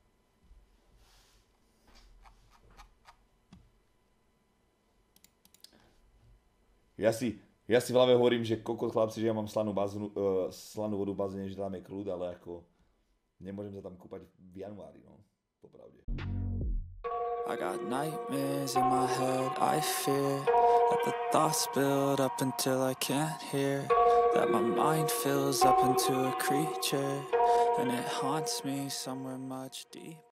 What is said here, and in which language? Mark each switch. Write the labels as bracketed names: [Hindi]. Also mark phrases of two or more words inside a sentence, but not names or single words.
[Slovak] Ja si v hlave hovorím, že kokot chlapci, že ja mám slanú vodu v bazéne, že tam je kľud, ale ako nemôžem sa tam kúpať v januári, no, popravde. [English] I got nightmares in my head, I fear that the thoughts build up until I can't hear, that my mind fills up into a creature, and it haunts me somewhere much deep.